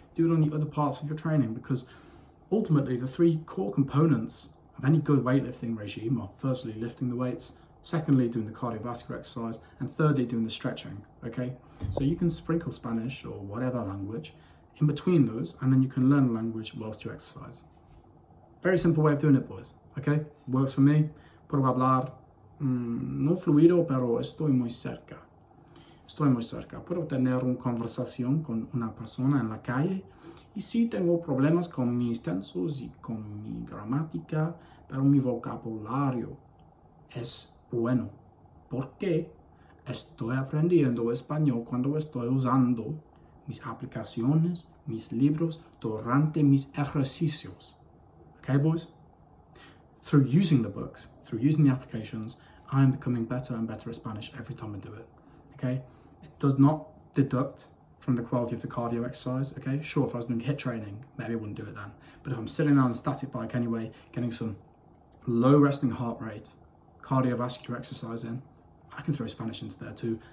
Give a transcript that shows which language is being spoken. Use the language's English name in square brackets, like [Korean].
[English] Do it on the other parts of your training, because ultimately the three core components of any good weightlifting regime are firstly lifting the weights, secondly doing the cardiovascular exercise, and thirdly doing the stretching, okay? So you can sprinkle Spanish or whatever language in between those, and then you can learn a language whilst you exercise. Very simple way of doing it, boys, okay? Works for me. [Spanish] Puedo hablar no fluido, pero estoy muy cerca. Estoy muy cerca. Puedo tener una conversación con una persona en la calle y sí tengo problemas con mis tensos y con mi gramática, pero mi vocabulario es bueno porque estoy aprendiendo español cuando estoy usando mis aplicaciones, mis libros durante mis ejercicios. [English] Okay, boys? Through using the books, through using the applications, I'm becoming better and better at Spanish every time I do it, okay? It does not deduct from the quality of the cardio exercise, okay? Sure, if I was doing HIIT training, maybe I wouldn't do it then. But if I'm sitting on a static bike anyway, getting some low resting heart rate, cardiovascular exercise in, I can throw Spanish into there too.